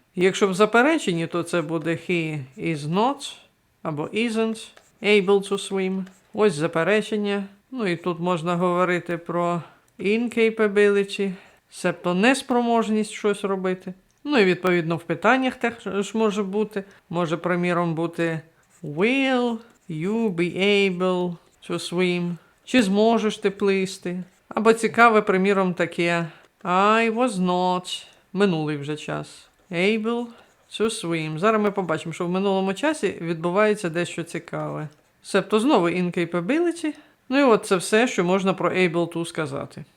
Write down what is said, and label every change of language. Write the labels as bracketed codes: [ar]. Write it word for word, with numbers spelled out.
[uk] Якщо в запереченні, то це буде [en] he is not [uk] або [en] isn't able to swim. [uk] Ось заперечення. Ну і тут можна говорити про incapability, себто неспроможність щось робити. Ну і відповідно в питаннях теж може бути. Може, приміром, бути [en] will you be able to swim? [uk] Чи зможеш ти плисти? Або цікаве, приміром, таке [en] I was not, [uk] минулий вже час, [en] able to swim. [uk] Зараз ми побачимо, що в минулому часі відбувається дещо цікаве. Себто знову incapability. Ну і от це все, що можна про able to сказати.